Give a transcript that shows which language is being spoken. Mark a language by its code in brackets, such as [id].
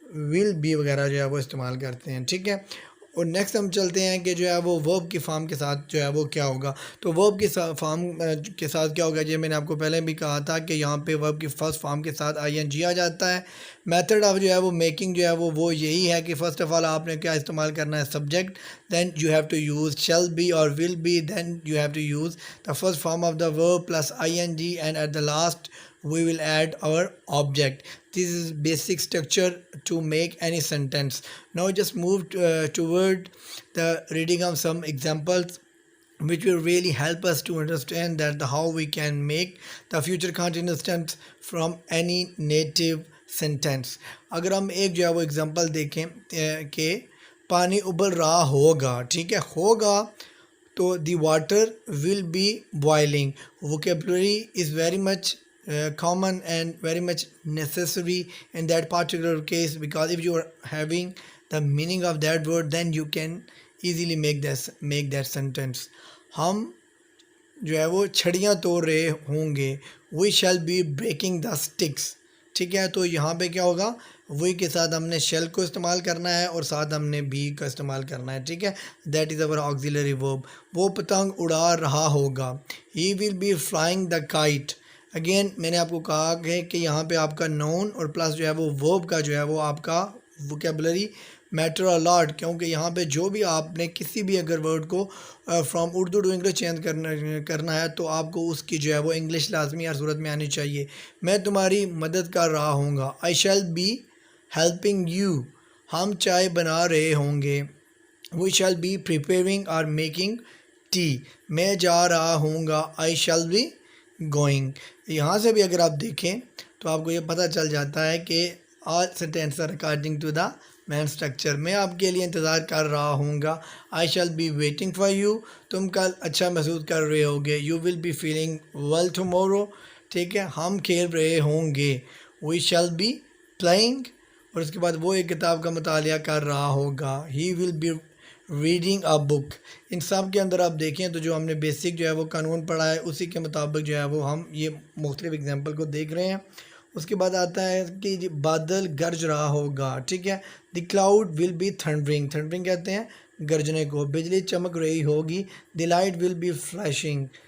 [ur] Will be وغیرہ جو ہے وہ استعمال کرتے ہیں، ٹھیک ہے۔ اور نیکسٹ ہم چلتے ہیں کہ جو ہے وہ ورب کی فارم کے ساتھ جو ہے وہ کیا ہوگا۔ تو ورب کی فارم کے ساتھ کیا ہوگا، یہ میں نے آپ کو پہلے بھی کہا تھا کہ یہاں پہ ورب کی فرسٹ فارم کے ساتھ آئی این جی آ جاتا ہے۔ میتھڈ آف جو ہے وہ میکنگ جو ہے وہ یہی ہے کہ فرسٹ آف آل آپ نے کیا استعمال کرنا ہے، subject, then you have to use shall be اور will be, then you have to use the first form of the verb plus I N جی، and at the last [en] we will add our object. This is basic structure to make any sentence. Now just move toward the reading of some examples which will really help us to understand that how we can make the future continuous tense from any native sentence. [ur] اگر ہم ایک جو ہے وہ example دیکھیں کہ پانی ابل رہا ہوگا، ٹھیک ہے، ہوگا تو [en] the water will be boiling. Vocabulary is very much common and very much necessary in that particular case, because if you are having the meaning of that word then you can easily make that sentence. [ur] ہم جو ہے وہ چھڑیاں توڑ رہے ہوں گے، [en] we shall be breaking the sticks، [ur] ٹھیک ہے۔ تو یہاں پہ کیا ہوگا، وہی کے ساتھ ہم نے شیل کو استعمال کرنا ہے اور ساتھ ہم نے بی کا استعمال کرنا ہے، ٹھیک ہے۔ [en] That is our auxiliary verb. [ur] وہ پتنگ اڑا رہا ہوگا، [en] he will be flying the kite. [ur] Again میں نے آپ کو کہا کہ یہاں پہ آپ کا نون اور پلس جو ہے وہ ورب کا جو ہے وہ آپ کا ووکیبلری میٹر الاٹ، کیونکہ یہاں پہ جو بھی آپ نے کسی بھی اگر ورڈ کو from Urdu to English change کرنا ہے تو آپ کو اس کی جو ہے وہ انگلش لازمی ہر صورت میں آنی چاہیے۔ میں تمہاری مدد کر رہا ہوں گا، [en] I shall be helping you, [ur] ہم چائے بنا رہے ہوں گے. [en] We shall be preparing or making tea, [ur] میں جا رہا ہوں گا. [en] I shall be going. [ur] یہاں سے بھی اگر آپ دیکھیں تو آپ کو یہ پتہ چل جاتا ہے کہ [en] all sentences are according to the main structure. [ur] میں آپ کے لیے انتظار کر رہا ہوں گا. [en] I shall be waiting for you, [ur] تم کل اچھا محسوس کر رہے ہوگے. [en] You will be feeling well tomorrow. [ur] ٹھیک ہے, ہم کھیل رہے ہوں گے. [en] We shall be playing, [ur] اور اس کے بعد وہ ایک کتاب کا مطالعہ کر رہا ہوگا. [en] He will be reading a book. [ur] ان سب کے اندر آپ دیکھیں تو جو ہم نے بیسک جو ہے وہ قانون پڑھا ہے اسی کے مطابق جو ہے وہ ہم یہ مختلف اگزامپل کو دیکھ رہے ہیں. اس کے بعد آتا ہے کہ بادل گرج رہا ہوگا. ٹھیک ہے, [en] The cloud will be thundering. [ur] تھنڈرنگ کہتے ہیں گرجنے کو. بجلی چمک رہی ہوگی. [en] The light will be flashing.